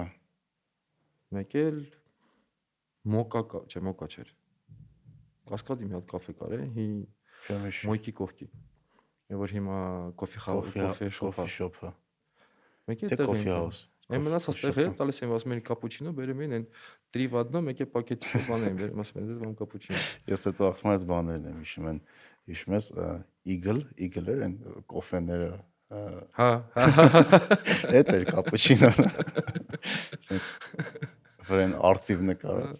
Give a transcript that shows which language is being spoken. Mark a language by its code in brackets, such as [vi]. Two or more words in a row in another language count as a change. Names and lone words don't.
[hy] Մեկ էլ մոկա չէր։ Կասկադի մի հատ կաֆե կար է, Մոյկի կողքի։ Որ հիմա կոֆե շոփը։ Մեկ էլ [en] coffee house։ [hy] Այն մնացած տեղերը տալիս են ասում են կապուչինո, բերում են [ru] три в одном, [hy] մեկ է պակետիկը բան են բերում, ասում են դե կապուչինո։ Ես այդ վաղտմած բաներն եմ հիշում ես Eagle-եր են կոֆեները։ Հա։ Էդ էր կապուչինո։ Սենց վրան արծիվ նկարած։